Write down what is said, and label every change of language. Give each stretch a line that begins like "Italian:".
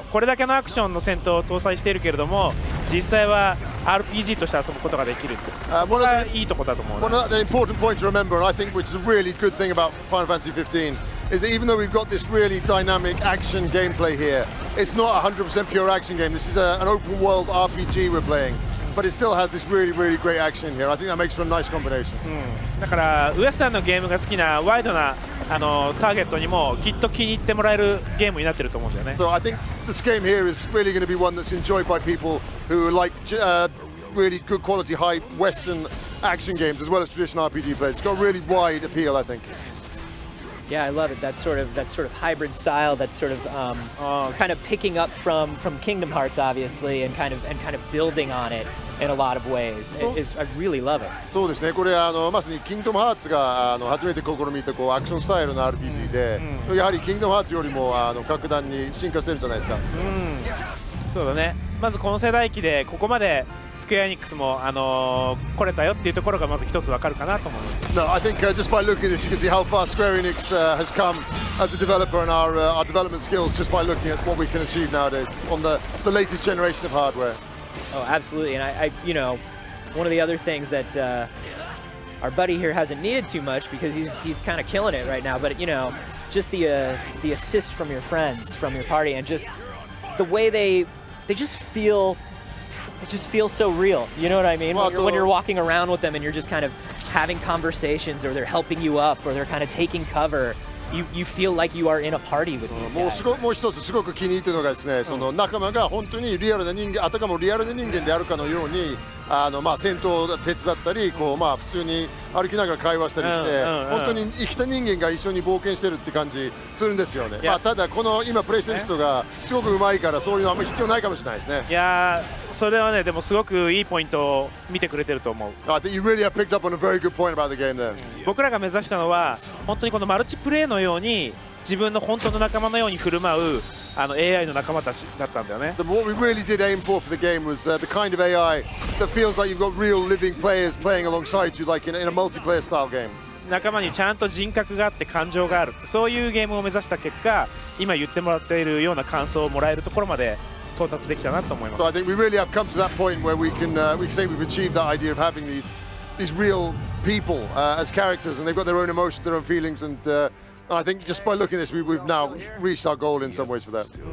Japanese: これだけのアクションの戦闘を搭載しているけれども実際は RPG として遊ぶことができるって。これはいいとこだと思う。
English: One of the important point to remember, and I think which is a really good thing about Final Fantasy 15, is that even though we've got this really dynamic action gameplay here, it's not a 100% pure action game. This is an open world RPG we're playing, but it still has this really, really great action in here. I think that makes for a nice combination.
Japanese: だからウエスタンのゲームが好きなワイドなターゲットにもきっと気に入ってもらえるゲームになってると思うんだよね。
English: So I think this game here is really going to be one that's enjoyed by people who like really good quality high Western action games as well as traditional RPG players. It's got a really wide appeal, I think. Yeah, I love it. That sort of hybrid style. That's sort of kind of picking up from Kingdom Hearts, obviously, and kind of building on it in a lot of ways. I really love it.
Japanese: そうですね。これまさにキングダムハーツが初めて試みたこうアクションスタイルの RPG で、やはりキングダムハーツよりも格段に進化してるんじゃないですか。そうだね。まずこの世代機でここまでスクエアエニックスも来れたよっていうところがまず一つわかるかなと思います。
English: No, I think just by looking at this, you can see how far Square Enix has come as a developer and our development skills just by looking at what we can achieve nowadays on the latest generation of hardware. Oh, absolutely. And I one of the other things that our buddy here hasn't needed too much because he's kind of killing it right now. But just the assist from your friends, from your party, and just the way they just feel so real. You know what I mean? When you're walking around with them and you're just kind of having conversations, or they're helping you up, or they're kind of taking cover. You feel like you are in a party with these guys.
Japanese: もう一つすごく気に入っているのがですね、その仲間が本当にリアルな人間、あたかもリアルな人間であるかのように戦闘を手伝ったり、普通に歩きながら会話したりして、本当に生きた人間が一緒に冒険してるって感じするんですよね。ただこの今プレイしてる人がすごく上手いからそういうのあんまり必要ないかもしれないですね。いやそれはねでもすごくいいポイントを見てくれてると思う。
English: I think you really have picked up on a very good point about the game there.
Japanese: 僕らが目指したのは本当にこのマルチプレイのように自分の本当の仲間のように振る舞うAI の仲間たちだったんだよね。
English: So what we really did aim for the game was the kind of AI that feels like you've got real living players playing alongside you, like in a multiplayer style game.
Japanese: 仲間にちゃんと人格があって感情があるそういうゲームを目指した結果今言ってもらっているような感想をもらえるところまで到達できたなと思います。
English: So I think we really have come to that point where we can say we've achieved that idea of having these real people as characters, and they've got their own emotions, their own feelings, and I think just by looking at this, we've now reached our goal in some ways for that.